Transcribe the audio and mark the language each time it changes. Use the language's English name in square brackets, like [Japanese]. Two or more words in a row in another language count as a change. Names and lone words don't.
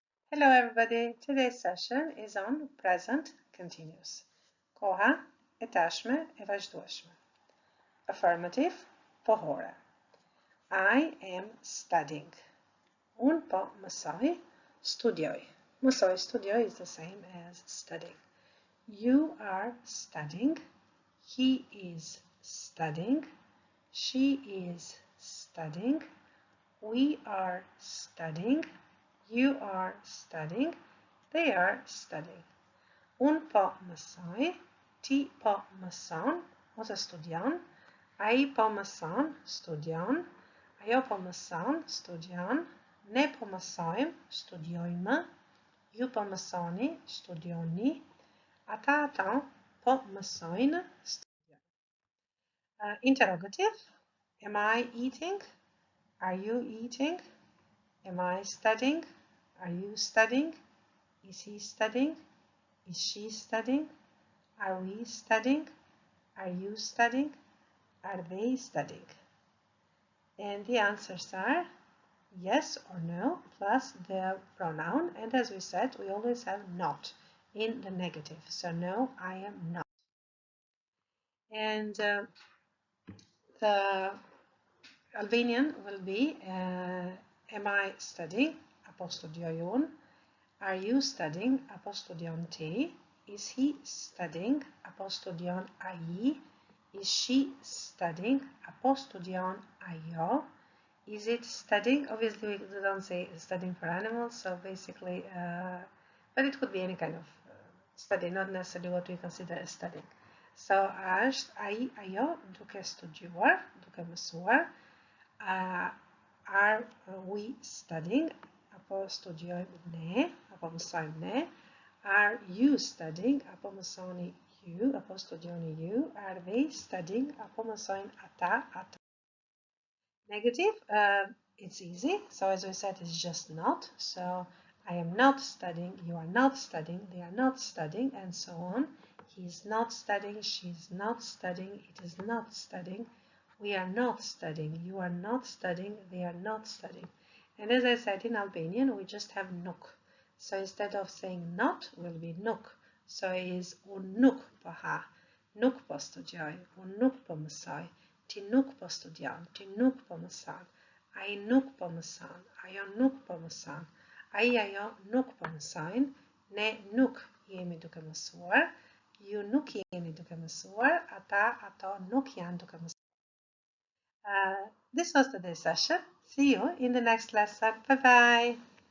[English] Hello everybody, today's session is on present continuous. [Albanian] Koha e tashme e vazhdueshme. [English] Affirmative, pohore. I am studying. [Albanian] Un po mësoj, studioj. Mësoj, studioj [English] is the same as studying. You are studying. He is studying. She is studying. We are studying. You are studying. They are studying. [Albanian] Un po mësoj, ti po mëson ose studion, ai po mëson, studion, ajo po mëson, studion, ne po mësojmë, studiojmë, ju po mësoni, studioni, ata po mësojnë, studiojnë. [English] Interrogative, am I eating? Are you eating? Am I studying? Are you studying? Is he studying? Is she studying? Are we studying? Are you studying? Are they studying? And the answers are yes or no plus the pronoun. And as we said, we always have not in the negative. So no, I am not. And the Albanian will be am I studying? [Albanian] Apo studiojon. [English] Are you studying? [Albanian] Apo studion ti? [English] Is he studying? [Albanian] Apo studion ai? [English] Is she studying? [Albanian] Apo studion ajo? [English] Is it studying? Obviously, we don't say studying for animals, so basically, but it could be any kind of study, not necessarily what we consider as studying. So, [Albanian] është ai, ajo, duke studiuar, duke mësuar. [English] Are we studying? [Albanian] Apo studiojmë ne? Apo mësojmë ne? [English] Are you studying? [Albanian] Apo mësoni ju? Apo studioni ju? [English] Are they studying? [Albanian] Apo mësojnë ata? [English] Negative, it's easy. So as we said, it's just not. So I am not studying, you are not studying, they are not studying, and so on. He is not studying, she is not studying, it is not studying. We are not studying, you are not studying, they are not studying. And as I said, in Albanian, we just have nuk. So instead of saying not, will be nuk. So it is [Albanian] un nuk po ha, nuk po studioj, un nuk po mësoj, ti nuk po studion, ti nuk po mëson, ai nuk po mëson, ajo nuk po mëson, ai ajo nuk po mësojnë, ne nuk jemi duke mësuar, ju nuk jeni duke mësuar, ato nuk janë duke mësuar. [English] This was today's session. See you in the next lesson. Bye bye.